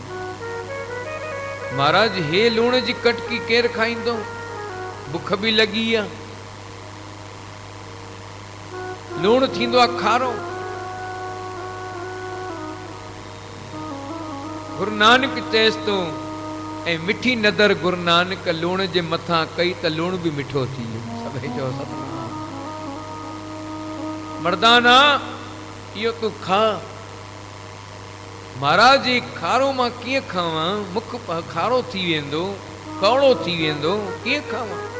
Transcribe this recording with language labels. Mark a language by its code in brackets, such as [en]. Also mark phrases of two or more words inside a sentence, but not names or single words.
[sd] महाराज हे लूण जी कटकी केरु खाईंदो? बुख बि लॻी आहे। लूण थींदो आहे खारो। गुरु नानक चएसि थो, ऐं मिठी नदर गुरु नानक लूण जे मथां कई त लूण बि मिठो थी वियो। सभई चओ सतनाम। मर्दाना इहो तूं खा। महाराज जी खारो मां कीअं खावां? मुख खारो थी वेंदो, कौड़ो थी वेंदो, कीअं खावां?